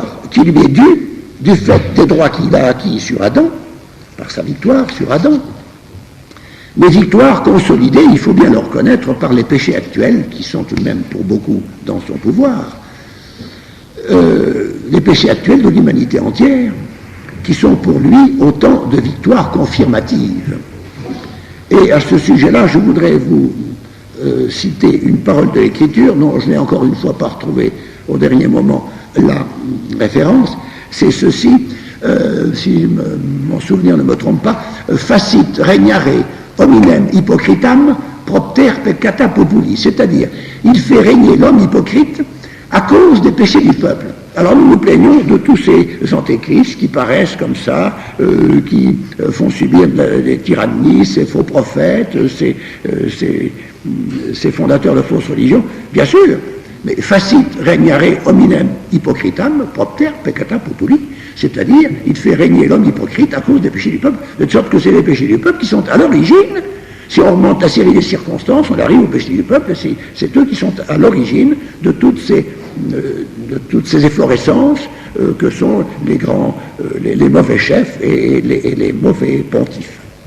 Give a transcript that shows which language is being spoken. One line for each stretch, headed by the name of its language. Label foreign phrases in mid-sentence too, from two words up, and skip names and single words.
French: qui lui est dû du fait des droits qu'il a acquis sur Adam, par sa victoire sur Adam, mais victoire consolidée, il faut bien le reconnaître, par les péchés actuels, qui sont tout de même pour beaucoup dans son pouvoir, les péchés actuels de l'humanité entière, qui sont pour lui autant de victoires confirmatives. Et à ce sujet-là, je voudrais vous citer une parole de l'Écriture, dont je n'ai encore une fois pas retrouvé au dernier moment la référence, c'est ceci, si mon souvenir ne me trompe pas,
Latin: facit regnare hominem hypocritam propter peccata populi,
French: c'est-à-dire, il fait régner l'homme hypocrite à cause des péchés du peuple. Alors nous nous plaignons de tous ces antéchrists qui paraissent comme ça, qui font subir des tyrannies, ces faux prophètes, ces fondateurs de fausses religions, bien sûr, mais
Latin: facit regnare hominem hypocritam propter peccata populi,
French: c'est-à-dire il fait régner l'homme hypocrite à cause des péchés du peuple, de sorte que c'est les péchés du peuple qui sont à l'origine. Si on remonte la série des circonstances, on arrive au péché du peuple, c'est eux qui sont à l'origine de toutes ces efflorescences que sont les mauvais chefs et les mauvais pontifes.